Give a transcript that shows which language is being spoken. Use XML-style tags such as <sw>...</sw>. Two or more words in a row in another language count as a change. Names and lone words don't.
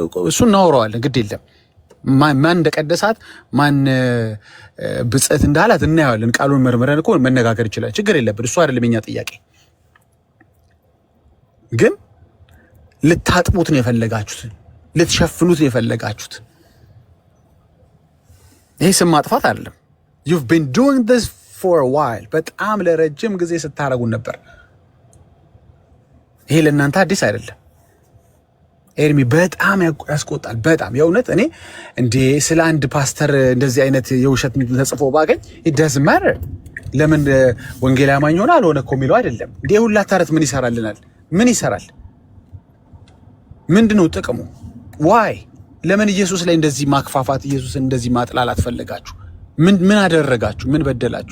<am>እሱን እናወራዋለን፣ ግድ የለም ማን እንደቀደሳት ማን ብጽዕት እንዳላት እናያለን። ቃሉን መርምረን እኮ መነጋገር ይችላል። ችግር የለብን። እሱ አይደለም የኛ ጥያቄ። ግን ልታጥቡት ነው የፈለጋችሁት፣ ልትሸፍኑት ነው የፈለጋችሁት። ይሄ ስም ማጥፋት አይደለም።</am> <en>you've been doing this for a while።</en> <am>በጣም ለረጅም ጊዜ ስታረጉን ነበር። ይሄ ለእናንተ አዲስ አይደለም። ኤርሚ በጣም ያስቆጣል። በጣም የእውነት እኔ እንዴ ስለ አንድ ፓስተር እንደዚህ አይነት የውሸት ተጽፎ ባገኝ</am> <en>it doesn't matter።</en> <am>ለምን ወንጌላዊ አማኝ ሆነ አልሆነ እኮ የሚለው አይደለም። እንዴ ሁላ ተረት ምን ይሰራልናል? ምን ይሰራል? ምንድነው ጥቅሙ? ዋይ ለምን ኢየሱስ ላይ እንደዚህ ማክፋፋት፣ ኢየሱስ እንደዚህ ማጥላላት ፈለጋችሁ? ምን አደረጋችሁ? ምን በደላችሁ?</am>